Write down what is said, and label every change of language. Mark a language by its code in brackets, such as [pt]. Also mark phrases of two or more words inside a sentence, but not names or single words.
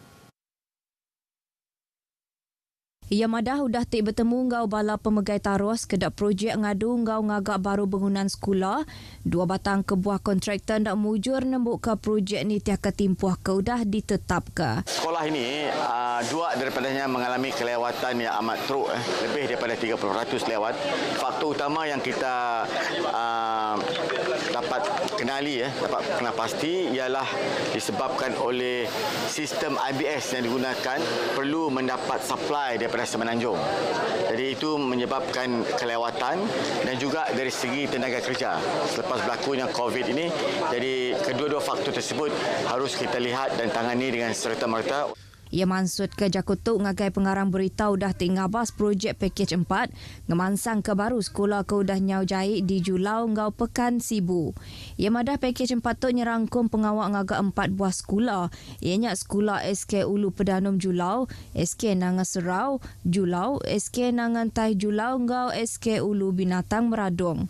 [iba] Ia madah udah tik bertemu ngau bala pemegai tarus kedak projek ngadu ngau ngagak baru bangunan sekolah. Dua batang kebuah kontraktor ndak mujur nembuk ke projek ni tiah ketimpuh ke udah ditetap ke. [ms] Sekolah ini dua daripadanya mengalami kelewatan yang amat teruk, lebih daripada 30% lewat. Faktor utama yang kita dapat kenali, dapat kenal pasti ialah disebabkan oleh sistem IBS yang digunakan perlu mendapat supply daripada Semenanjung. Jadi itu menyebabkan kelewatan dan juga dari segi tenaga kerja selepas berlakunya COVID ini. Jadi kedua-dua faktor tersebut harus kita lihat dan tangani dengan serta-merta. [iba] Ia maksud ke Jakutuk ngagai pengarang berita udah tingabas projek pakej 4 ngemansang ke baru sekolah ke udah Nyau Jahit di Julau ngau Pekan Sibu. Ia madah pakej 4 tu nyerangkum pengawak ngagak 4 buah sekolah. Ianya sekolah SK Ulu Pedanum Julau, SK Nangan Serau Julau, SK Nangan Tai Julau ngau SK Ulu Binatang Meradong.